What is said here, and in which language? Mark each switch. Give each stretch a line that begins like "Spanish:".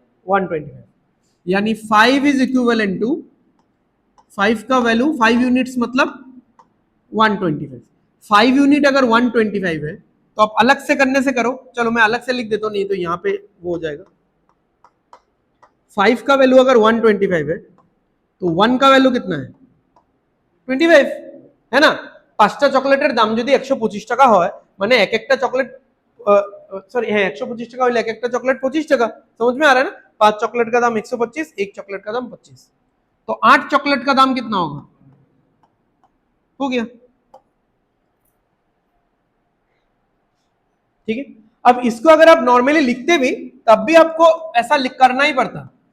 Hindi: 125, यानी 5 is equivalent to, 5 का value 5 units मतलब 125। 5 यूनिट अगर 125 है, तो आप अलग से करने से करो, चलो मैं अलग से लिख देता हूं, नहीं तो यहां पे वो हो जाएगा। 5 का वैल्यू अगर 125 है, तो 1 का वैल्यू कितना है? 25, है ना।
Bangla: 5টা চকলেটের দাম যদি 125 টাকা হয়, মানে এক একটা চকলেট, सॉरी है 125 টাকা হলে এক একটা চকলেট 25 টাকা,
Hindi: समझ में आ रहा है ना। 5 चॉकलेट का दाम 125, एक चॉकलेट का दाम 25, तो 8 चॉकलेट का दाम कितना होगा? हो गया, ठीक है। अब इसको अगर आप नॉर्मली लिखते भी, तब भी आपको ऐसा लिख करना ही पड़ता।